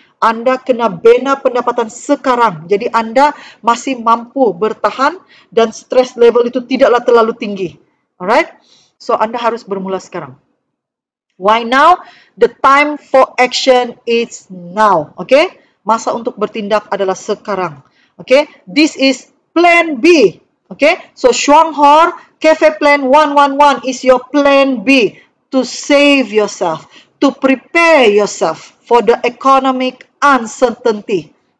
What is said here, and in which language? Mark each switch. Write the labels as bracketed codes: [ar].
[ms] Anda kena bina pendapatan sekarang. Jadi anda masih mampu bertahan dan stress level itu tidaklah terlalu tinggi. Alright? So anda harus bermula sekarang. [en] Why now? The time for action is now. [ms] Masa untuk bertindak adalah sekarang. [en] This is plan B. So Shuanghor Cafe Plan 111 is your plan B to save yourself, to prepare yourself for the economic uncertainty.